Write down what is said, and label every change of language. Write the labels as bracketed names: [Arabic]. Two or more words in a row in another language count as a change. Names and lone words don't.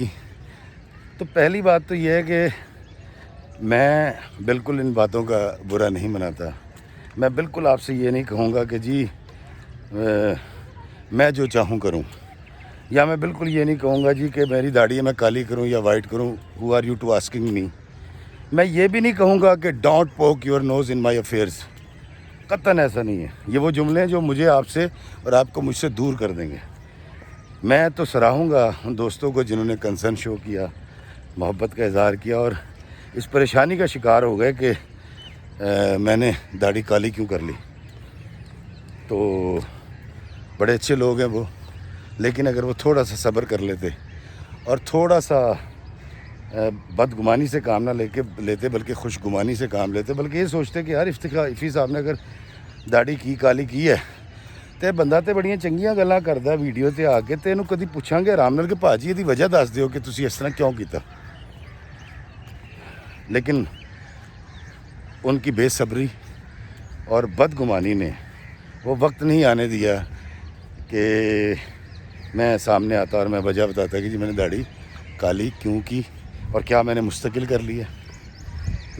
[Urdu] تو پہلی بات تو یہ ہے کہ میں بالکل ان باتوں کا برا نہیں مناتا. میں بالکل آپ سے یہ نہیں کہوں گا کہ جی میں جو چاہوں کروں، یا میں بالکل یہ نہیں کہوں گا جی کہ میری داڑھی ہے میں کالی کروں یا وائٹ کروں. [English] Who are you to asking me? [Urdu] میں یہ بھی نہیں کہوں گا کہ [English] don't poke your nose in my affairs. [Urdu] قطعاً ایسا نہیں ہے. یہ وہ جملے ہیں جو مجھے آپ سے اور آپ کو مجھ سے دور کر دیں گے. میں تو سراہوں گا ان دوستوں کو جنہوں نے [English] concern show [Urdu] کیا، محبت کا اظہار کیا، اور اس پریشانی کا شکار ہو گئے کہ میں نے داڑھی کالی کیوں کر لی. تو بڑے اچھے لوگ ہیں وہ، لیکن اگر وہ تھوڑا سا صبر کر لیتے اور تھوڑا سا بدگمانی سے کام نہ لیتے بلکہ خوش گمانی سے کام لیتے، بلکہ یہ سوچتے کہ یار افی صاحب نے اگر داڑھی کی کالی کی ہے [Punjabi] تے بندہ تے بڑیاں چنگیاں گلاں کردا ویڈیو تے آ کے، تے اینوں کدی پوچھاں گے آرام نال کہ بھاجی دی وجہ دس دیو کہ تسی اس طرح کیوں کیتا. [Urdu] لیکن ان کی بے صبری اور بدگمانی نے وہ وقت نہیں آنے دیا کہ میں سامنے آتا اور میں وجہ بتاتا کہ جی میں نے داڑھی کالی کیوں کی اور کیا میں نے مستقل کر لی ہے.